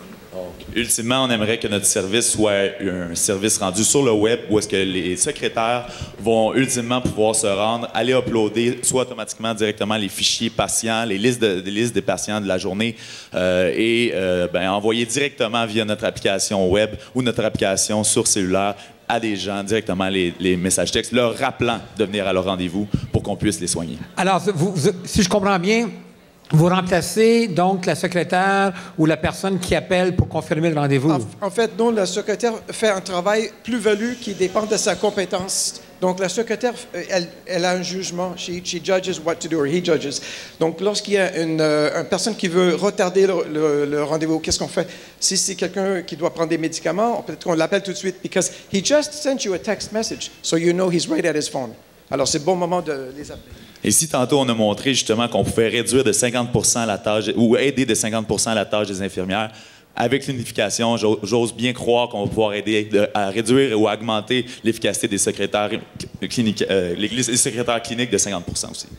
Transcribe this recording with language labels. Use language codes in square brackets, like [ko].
[fr] Donc, ultimement, on aimerait que notre service soit un service rendu sur le web où est-ce que les secrétaires vont ultimement pouvoir se rendre, aller uploader soit automatiquement directement les fichiers patients, les listes des patients de la journée et envoyer directement via notre application web ou notre application sur cellulaire à des gens directement les messages textes, leur rappelant de venir à leur rendez-vous pour qu'on puisse les soigner. Alors, si je comprends bien, vous remplacez donc la secrétaire ou la personne qui appelle pour confirmer le rendez-vous. En fait, non, la secrétaire fait un travail plus-value qui dépend de sa compétence. Donc, la secrétaire, elle a un jugement. [en] She judges what to do, or he judges. [fr] Donc, lorsqu'il y a une personne qui veut retarder le rendez-vous, qu'est-ce qu'on fait? Si c'est quelqu'un qui doit prendre des médicaments, peut-être qu'on l'appelle tout de suite, [en] because he just sent you a text message, so you know he's right at his phone. [fr] Alors, c'est le bon moment de les appeler. Et si tantôt on a montré justement qu'on pouvait réduire de 50 la tâche ou aider de 50 la tâche des infirmières, avec l'unification, j'ose bien croire qu'on va pouvoir aider à réduire ou à augmenter l'efficacité des secrétaires cliniques, les secrétaires cliniques de 50 aussi.